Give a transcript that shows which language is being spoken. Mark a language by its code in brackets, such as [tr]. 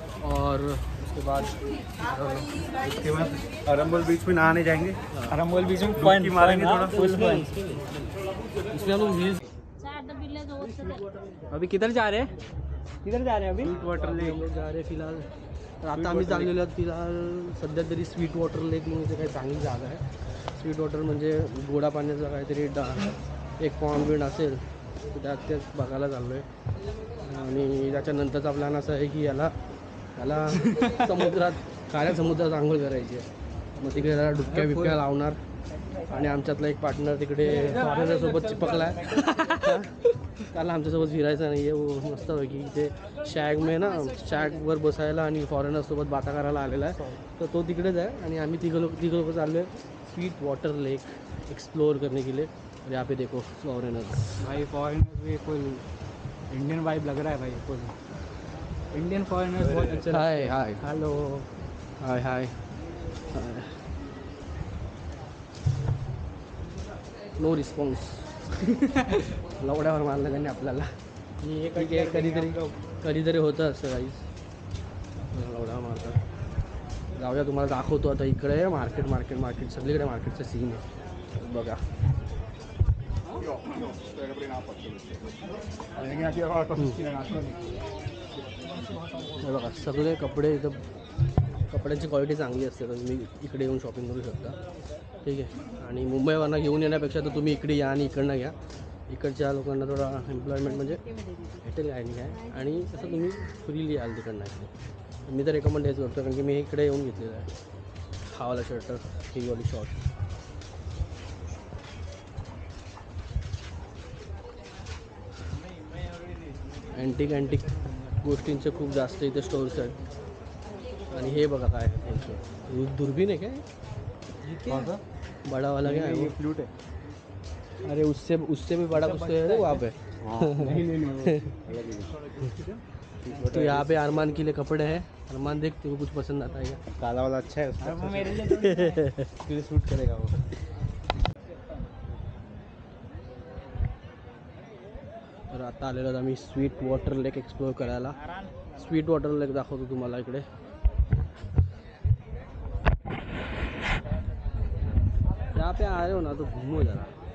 [hi] और उसके बाद अरंबोल बीच में नहाने जाएंगे। अरंबोल बीच में फन मारेंगे थोड़ा फुल फन। इसमें हम लोग रील्स। अभी किधर जा रहे हैं? अभी स्वीट वाटर लेक हम लोग जा रहे हैं फिलहाल। [mr] तर आता आम्ही चाललेलो आहोत फिलहाल सध्या तरी स्वीट वॉटर लेक म्हणून ते काही चांगली जागा आहे। स्वीट वॉटर म्हणजे गोडा पाण्याचा काहीतरी एक पॉन्ड बिंड असेल तर तेच बघायला चाललो आहे। आणि त्याच्यानंतरचा प्लॅन असा आहे की याला समुद्रात खाऱ्या समुद्रात आंघोळ करायची आहे। मग तिकडे जरा डुबक्या बिबक्या लावणार आणि आमच्यातला एक पार्टनर तिकडे फॉरेनरसोबत चिपकला आहे। त्याला आमच्यासोबत फिरायचं नाही आहे। मस्त पैकी इथे शॅगवर बसायला आणि फॉरेनरसोबत बाता करायला आलेला आहे। तर तो तिकडेच आहे आणि आम्ही तिघं लोक चाललो आहे स्वीट वाटर लेक [hi] एक्सप्लोर करने के लिए। और यहाँ पे देखो फॉरेनर भाई फॉरेनर्स भी फुल इंडियन वाइब लग रहा है भाई फुल इंडियन फॉरेनर्स बहुत अच्छे। [en] Hi hello hi no response. [mr] लवड्यावर मारलं त्यांनी आपल्याला। ठीक आहे कधीतरी होतं असतं काहीच लवड्यावर मारतात। जाऊया तुम्हाला दाखवतो आता। इकडे मार्केट सगळीकडे मार्केटचं सीन आहे बघा। बघा सगळे कपडे इथं कपड्यांची क्वालिटी चांगली असते तर तुम्ही इकडे येऊन शॉपिंग करू शकता। ठीक आहे आणि मुंबईवरनं घेऊन येण्यापेक्षा तर तुम्ही इकडे या आणि इकडनं घ्या। इकडच्या लोकांना थोडा एम्प्लॉयमेंट म्हणजे भेटेल काय नाही काय आणि तसं तुम्ही फ्रीली याल तिकडनं इकडे। मी तर रेकमेंड हेच करतो कारण की मी इकडे येऊन घेतलेलं आहे। हा वाला शर्ट ही वाली शॉर्ट। अँटिक गोष्टींचे खूप जास्त इथे स्टोर्स आहेत। आणि हे बघा काय आहे त्यांचं दुर्बीन आहे काय [hi] बड़ा वाला क्या है वो फ्लूट है। अरे उससे भी बड़ा कुछ है वहाँ पे। नहीं तो यहाँ पे अरमान के लिए कपड़े हैं। अरमान देख तेरे को कुछ पसंद आता है क्या? काला वाला अच्छा है उसका। वो मेरे लिए तुझे सूट करेगा वो। [mr] तर आता आलेलो आहोत आम्ही स्वीट वॉटर लेक एक्सप्लोर करायला। स्वीट वॉटर लेक दाखवतो तुम्हाला इकडे। [hi] यहाँ पे आ रहे हो ना तो घूमो जरा।